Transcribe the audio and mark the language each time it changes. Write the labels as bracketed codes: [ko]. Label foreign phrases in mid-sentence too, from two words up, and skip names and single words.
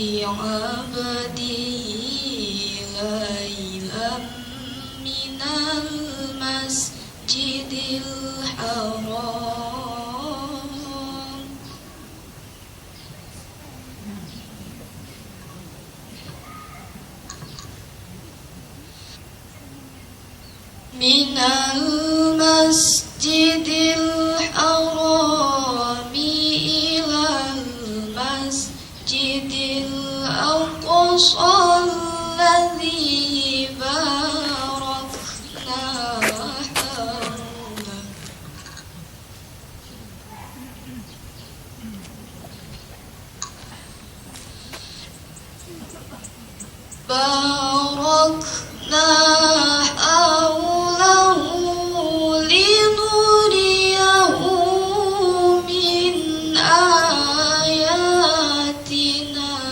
[ar] بعبده ليلا من المسجد الحرام من المسجد الحرام إلى المسجد الأقصى الذي باركنا حول. باركنا حوله لنريه من آياتنا.